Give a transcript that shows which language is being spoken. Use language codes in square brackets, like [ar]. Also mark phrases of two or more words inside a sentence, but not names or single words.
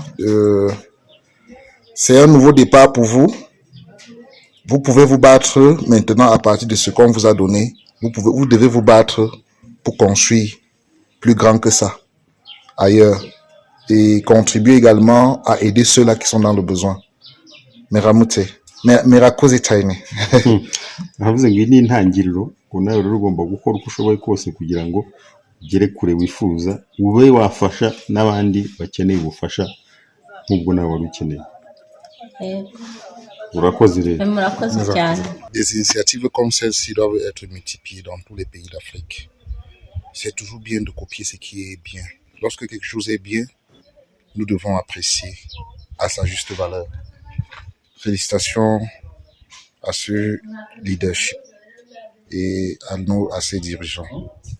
[fr] C'est un nouveau départ pour vous. Vous pouvez vous battre maintenant à partir de ce qu'on vous a donné. Vous devez vous battre pour construire plus grand que ça, ailleurs. Et contribuer également à aider ceux-là qui sont dans le besoin. [rw] Meramute. Merakoze cyane. Navuze ngo ni intangiriro ko nawe rero ugomba gukora uko ushoboye kose kugira ngo ugere kure wifuza ube wafasha n'abandi bakeneye ubufasha nk'ubwo nawe wari ukeneye. Urakoze rero. Murakoze cyane. [fr] Des initiatives comme celle-ci doivent être multipliées dans tous les pays d'Afrique. C'est toujours bien de copier ce qui est bien. Lorsque quelque chose est bien, nous devons apprécier à sa juste valeur. Félicitations à ce leadership et à ces dirigeants.